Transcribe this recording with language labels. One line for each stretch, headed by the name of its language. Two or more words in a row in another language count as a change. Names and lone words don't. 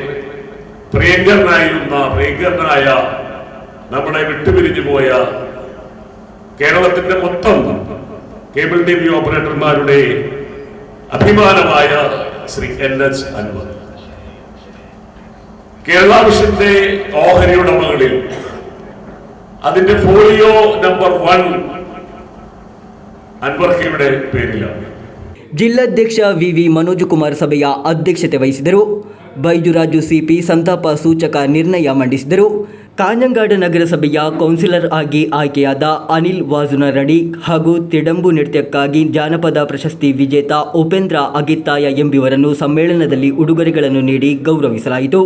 Malayalam: പ്രിയങ്കരനായ നമ്മുടെ വിട്ടുപിരിഞ്ഞു പോയ കേരളത്തിന്റെ മൊത്തം കേബിൾ TV ഓപ്പറേറ്റർമാരുടെ അഭിമാനമായ ശ്രീ NH അൻവർ. കേരള വിഷന്റെ ഓഹരി ഉടമകളിൽ അതിന്റെ ഫോളിയോ നമ്പർ 1 അൻവർക്കയുടെ പേരിലാണ്.
Kannada: ಜಿಲ್ಲಾಧ್ಯಕ್ಷ ವಿ ಮನೋಜ್ ಕುಮಾರ್ ಸಭೆಯ ಅಧ್ಯಕ್ಷತೆ ವಹಿಸಿದರು. ಬೈಜುರಾಜು ಸಿಪಿ ಸಂತಾಪ ಸೂಚಕ ನಿರ್ಣಯ ಮಂಡಿಸಿದರು. ಕಾಂಜಂಗಾಡ ನಗರಸಭೆಯ ಕೌನ್ಸಿಲರ್ ಆಗಿ ಆಯ್ಕೆಯಾದ ಅನಿಲ್ ವಾಜುನರಡಿ ಹಾಗೂ ತಿಡಂಬು ನೃತ್ಯಕ್ಕಾಗಿ ಜಾನಪದ ಪ್ರಶಸ್ತಿ ವಿಜೇತ ಉಪೇಂದ್ರ ಅಗಿತ್ತಾಯ ಎಂಬುವರನ್ನು ಸಮ್ಮೇಳನದಲ್ಲಿ ಉಡುಗೊರೆಗಳನ್ನು ನೀಡಿ ಗೌರವಿಸಲಾಯಿತು.